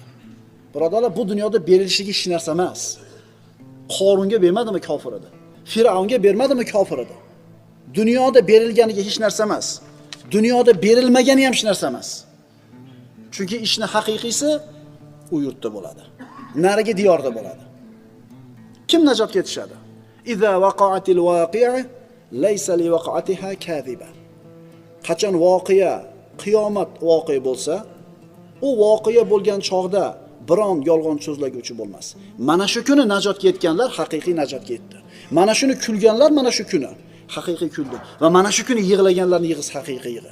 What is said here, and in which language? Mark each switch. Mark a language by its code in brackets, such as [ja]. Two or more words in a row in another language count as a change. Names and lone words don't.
[uz] Birodarlar, bu dunyoda berilishigi hech narsa emas. Qorunga bermadimi kofir edi? Firavunga bermadimi kofir edi? Dunyoda berilganiga hech narsa emas. Dunyoda berilmagani ham hech narsa emas. Chunki ishni haqiqiysi u yurtda bo'ladi. Narigi diyorda bo'ladi. Kim najotga yetishadi? [ar] إذا وقعت الواقعة ليس لوقعتها كاذبة. [uz] Qachon voqea, qiyomat voqea bo'lsa, u voqea bo'lgan chog'da biron yolg'on so'zlaguvchi bo'lmas. Mana shu kuni najotga yetganlar haqiqiy najotga yetdi. Mana shuni kulganlar mana shu kuni haqiqiy kuldi va mana shu kuni yig'laganlarning yig'isi haqiqiy yig'i.